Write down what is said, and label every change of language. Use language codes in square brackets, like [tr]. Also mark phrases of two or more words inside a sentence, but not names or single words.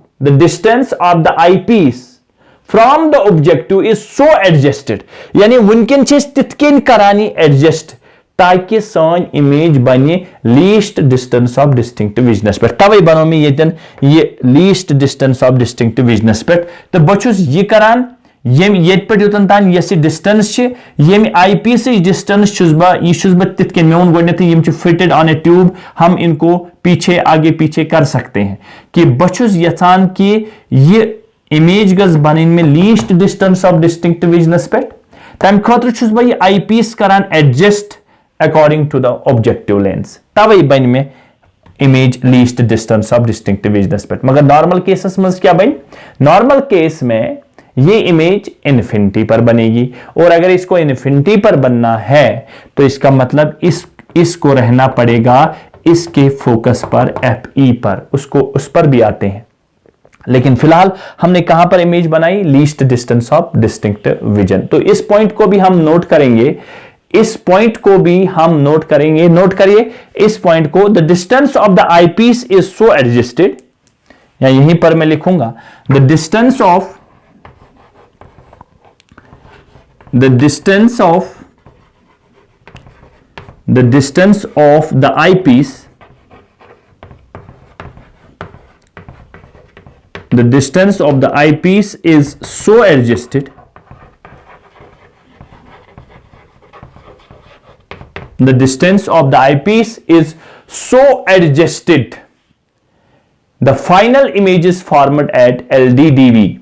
[en] the distance of the eye piece from the objective is so adjusted, [ks] यानी वुनकिन तिथकिन करानी एडजस्ट ताकि सान इमेज बने [en] least distance of distinct visions पे। [ks] तवे बनो मे यतन ये [en] least distance of distinct visions [ks] पे। तो बचुस ये करान यम येत पे योतन तान यस डिस्टेंस छ, यम आईपीस डिस्टेंस छुस बा तिथके मेन गोडनेथ यम छ [en] fitted on a tube. [hi] हम इनको पीछे आगे पीछे कर सकते हैं [ks] कि बचुस यथान कि ये इमेज गज बनिन में [en] least distance of distinct visions [hi] पे। [ks] तम खतर छुस बा ये आईपीस करान एडजस्ट [en] according to the objective lens, [ks] तब बन में इमेज [en] least distance of distinctive visions [ks] पे। [hi] मगर नॉर्मल केसेस में [ks] क्या बन? [hi] नॉर्मल केस में ये इमेज इन्फिनिटी पर बनेगी, और अगर इसको इन्फिनिटी पर बनना है तो इसका मतलब इसको रहना पड़ेगा इसके फोकस पर, एफ ई पर, उसको उस पर भी आते हैं। लेकिन फिलहाल हमने कहां पर इमेज बनाई? [en] least distance of distinctive vision. [hi] तो इस पॉइंट को भी हम नोट करेंगे, इस पॉइंट को भी हम नोट करेंगे। नोट करिए इस पॉइंट को, [en] the distance of the eyepiece is so adjusted, [hi] या यहीं पर मैं लिखूंगा [en] the distance of the eyepiece, the distance of the eyepiece is so adjusted, the distance of the eyepiece is so adjusted, the final image is formed at LDDV.